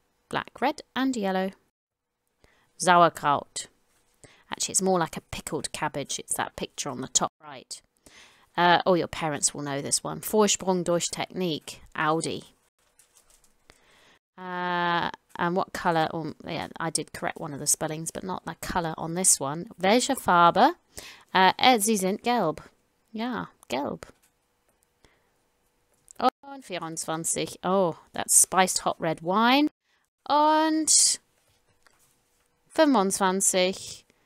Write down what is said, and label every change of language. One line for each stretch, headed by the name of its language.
English: Black, red and yellow. Sauerkraut. Actually, it's more like a pickled cabbage. It's that picture on the top right. Oh, your parents will know this one.
German: Vorsprung durch Technik, Audi.
English: And what colour? Oh, yeah, I did correct one of the spellings, but not the colour on this one.
German: Welche Farbe? Sie sind gelb. Ja, gelb. Und 24.
English: Oh, that's spiced hot red wine.
German: Und 25.